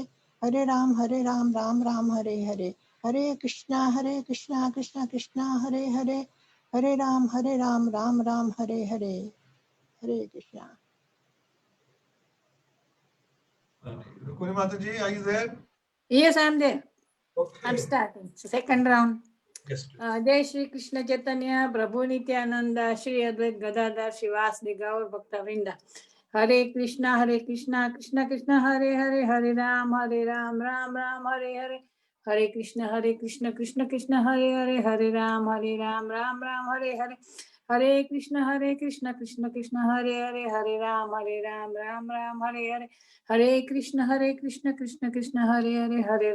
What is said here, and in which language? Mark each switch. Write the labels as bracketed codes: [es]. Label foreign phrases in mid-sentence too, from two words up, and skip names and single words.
[sa] हरे राम, राम राम, हरे हरे। हरे कृष्ण, कृष्ण कृष्ण, हरे हरे. हरे राम, राम राम, हरे हरे. हरे कृष्ण. [en] Rukmini Mataji, are you there? Yes, I'm there. Okay. I'm starting. Second round. Yes, please. [sa] जय श्री कृष्ण चैतन्य प्रभु नित्यानंद श्री अद्वैत गदाधर श्रीवासदि गौर भक्त वृंदा हरे कृष्णा कृष्ण कृष्ण हरे हरे हरे राम राम राम हरे हरे हरे कृष्ण कृष्ण कृष्ण हरे हरे हरे राम राम राम हरे हरे हरे कृष्ण कृष्ण कृष्ण हरे हरे हरे राम राम राम हरे हरे हरे कृष्ण कृष्ण कृष्ण हरे हरे हरे